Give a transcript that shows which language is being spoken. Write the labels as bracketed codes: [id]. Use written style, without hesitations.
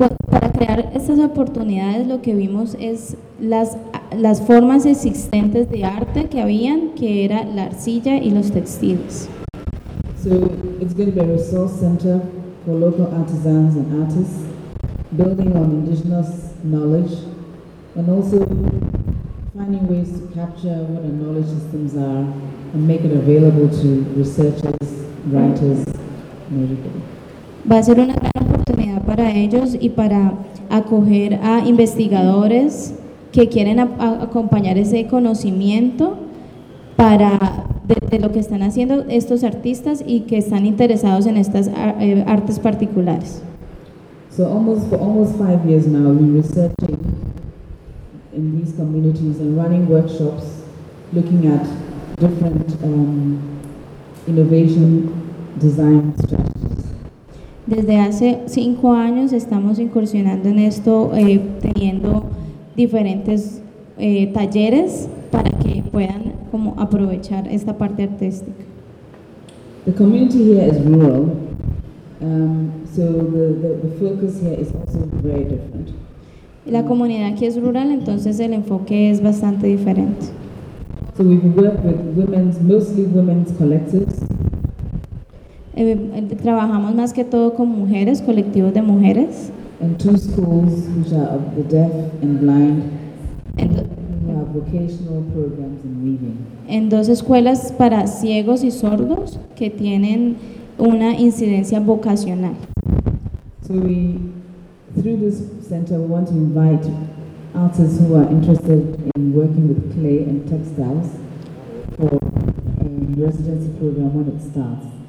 [es] Para crear estas oportunidades, lo que vimos es las formas existentes de arte que habían, que era la arcilla y los textiles. [en] So it's going to be a resource center for local artisans and artists, building on indigenous knowledge and also finding ways to capture what our knowledge systems are and make it available to researchers, writers, and everybody. [es] Va a ser una gran oportunidad para ellos y para acoger a investigadores que quieren acompañar ese conocimiento para de lo que están haciendo estos artistas y que están interesados en estas artes particulares. [en] So almost for almost 5 years now we've been researching in these communities and running workshops looking at different innovation design strategies. [es] Desde hace 5 años estamos incursionando en esto teniendo diferentes talleres para que puedan como aprovechar esta parte artística. [en] The community here is rural, so the focus here is also very different. [es] La comunidad aquí es rural, entonces el enfoque es bastante diferente. [en] So we've worked with women's, mostly women's collectives. [es] Trabajamos más que todo con mujeres, colectivos de mujeres. [en] And two schools which are of the deaf and blind, who have vocational programs in reading. [es] En dos escuelas para ciegos y sordos que tienen una incidencia vocacional. [en] So we, through this center, we want to invite artists who are interested in working with clay and textiles for a residency program when it starts.